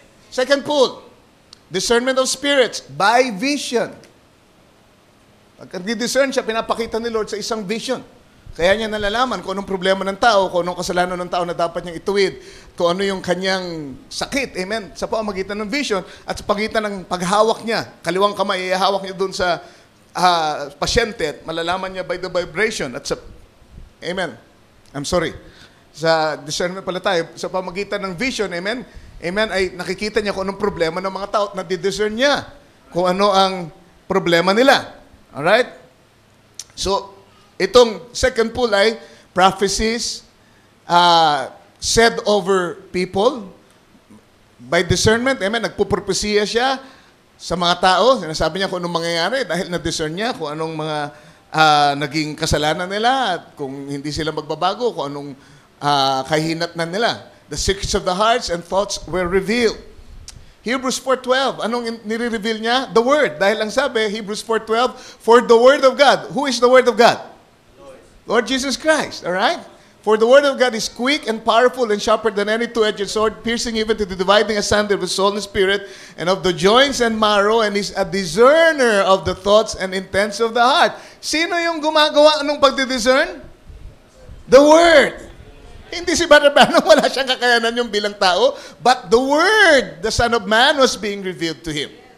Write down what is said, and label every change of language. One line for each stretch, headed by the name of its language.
English: Second pull, discernment of spirits by vision.
Filipino: Pag nag-discern siya, pinapakita ni Lord sa isang vision. Kaya niya nalalaman kung anong problema ng tao, kung anong kasalanan ng tao na dapat niyang ituwid, kung ano yung kanyang sakit. Amen? Sa pamagitan ng vision at sa pagitan ng paghawak niya. Kaliwang kamay, ihahawak niya doon sa pasyente at malalaman niya by the vibration. At sa, amen? I'm sorry. Sa discernment pala tayo, sa pamagitan ng vision, amen? Amen, ay nakikita niya kung anong problema ng mga tao at nadidiscern niya kung ano ang problema nila.
English: Alright? So, itong second pull ay prophecies said over people by discernment. Amen.
Filipino: Nagpupropesiya siya sa mga tao. Sinasabi niya kung anong mangyayari dahil na-discern niya kung anong mga naging kasalanan nila at kung hindi sila magbabago, kung anong kahinatnan nila.
English: The secrets of the hearts and thoughts were revealed. Hebrews 4:12, anong nire-reveal niya? The Word. Dahil ang sabi, Hebrews 4:12, for the Word of God. Who is the Word of God? Lord Jesus Christ, all right? For the word of God is quick and powerful and sharper than any two-edged sword, piercing even to the dividing asunder of the soul and spirit and of the joints and marrow, and is a discerner of the thoughts and intents of the heart.
Filipino: Sino yung gumagawa ng pagdidiscern?
English: The Word.
Filipino: Hindi si Brother Branham, wala siyang kakayanan yung bilang tao, but the Word, the Son of Man, was being revealed to him.